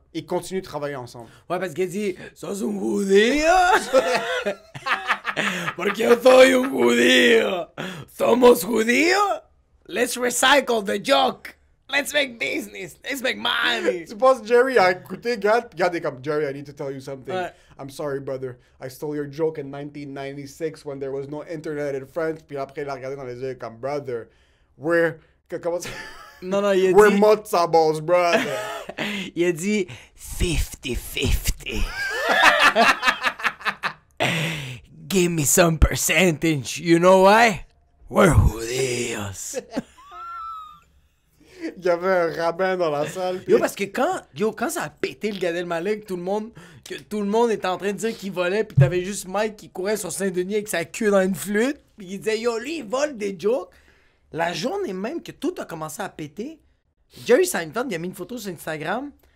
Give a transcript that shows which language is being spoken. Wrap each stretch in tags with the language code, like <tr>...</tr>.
<fr>ils continuent de travailler ensemble. Ouais, parce qu'il dit,</fr> <es>sos un judío. Porque yo soy un judío. Somos judíos.</es> <en>Let's recycle the joke. Let's make business. Let's make money.</en> <fr>Tu penses Jerry a écouté Gad? Puis Gad est comme,</fr> <en>Jerry, I need to tell you something.</en> <fr>Ouais.</fr> <en>I'm sorry, brother. I stole your joke in 1996 when there was no internet in France.</en> <fr>Puis après, il a regardé dans les yeux comme, brother, comment ça? Non, non, il a</fr> <en>We're</en> <fr>dit.</fr> <en>matzo balls, brother.</en> <fr>Il a dit 50-50.</fr> <en>Give me some percentage. You know why? We're judíos.</en> <fr>Il y avait un rabbin dans la salle. puis- Yo, parce que quand ça a pété le Gad Elmaleh, que tout le monde était en train de dire qu'il volait, puis t'avais juste Mike qui courait sur Saint-Denis avec sa queue dans une flûte, puis il disait yo, lui, il vole des jokes. La journée même que tout a commencé à péter, Jerry Seinfeld, il a mis une photo sur Instagram.</fr>